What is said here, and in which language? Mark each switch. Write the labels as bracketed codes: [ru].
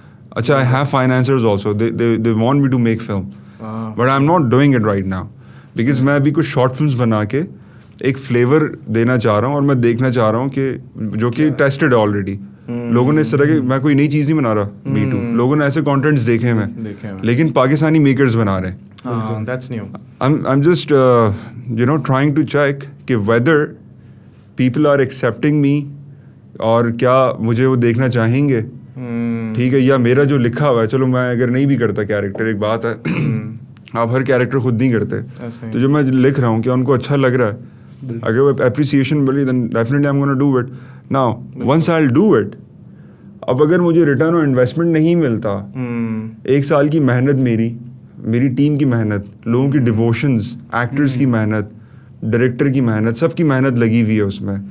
[ur] اچھا, [en] I have financiers also, they want me to make film, but I am not doing it right now, [ur] because میں ابھی کچھ short films بنا کے ایک فلیور دینا چاہ رہا ہوں, اور میں دیکھنا چاہ رہا ہوں کہ جو کہ ٹیسٹڈ ہے آلریڈی. لوگوں نے اس طرح کے, میں کوئی نئی چیز نہیں بنا رہا, می ٹو, لوگوں نے ایسے کانٹینٹس دیکھے ہیں, لیکن پاکستانی میکرز بنا رہے ہیں. [en] That's new. I'm just trying to check کہ whether people are accepting me, [ur] اور کیا مجھے وہ دیکھنا چاہیں گے. ٹھیک ہے, یا میرا جو لکھا ہوا ہے, چلو میں اگر نہیں بھی کرتا کیریکٹر, ایک بات ہے آپ ہر کیریکٹر خود نہیں کرتے, تو جو میں لکھ رہا ہوں کیا ان کو اچھا لگ رہا ہے, اگر وہ اپریسیشن ملی [en] then definitely I'm gonna do it. Now once I'll do it, [ur] اب اگر مجھے ریٹرن آن انویسٹمنٹ نہیں ملتا, 1 سال کی محنت, میری ٹیم کی محنت, لوگوں کی ڈیووشنز, ایکٹرز کی محنت, ڈائریکٹر کی محنت, سب کی محنت لگی ہوئی ہے اس میں.